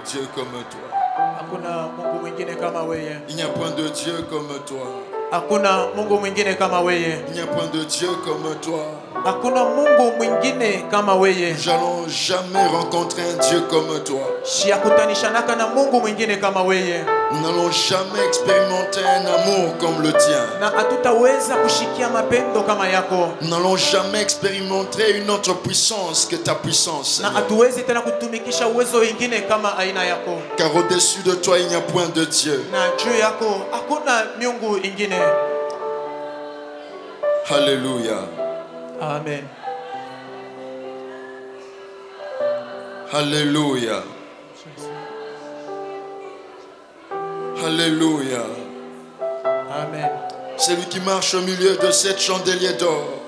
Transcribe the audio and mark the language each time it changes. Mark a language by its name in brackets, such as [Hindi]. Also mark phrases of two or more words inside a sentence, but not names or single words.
[French] comme toi. [Swahili] Hakuna Mungu mwingine kama wewe. [French] Il n'y a point de Dieu comme toi. [Swahili] Hakuna Mungu mwingine kama wewe. [French] Il n'y a point de Dieu comme toi. [Swahili] Hakuna Mungu mwingine kama wewe. [French] Nous n'allons jamais rencontrer un Dieu comme toi. [Swahili] Shiakutanishanaka na Mungu mwingine kama wewe. [French] Nous n'allons jamais expérimenter un amour comme le tien. [Swahili] Na hatutaweza kushikia mapendo kama yako. [French] Nous n'allons jamais expérimenter une autre puissance que ta puissance. [Swahili] Na hatuwezi tena kutumikisha uwezo wengine kama aina yako. [French] Car au-dessus de toi, il n'y a point de Dieu. [Swahili] Na juu yako hakuna miungu ingine. [French] Alléluia. Amen. Alléluia. Alléluia. Amen. Celui qui marche au milieu de cette chandelier d'or.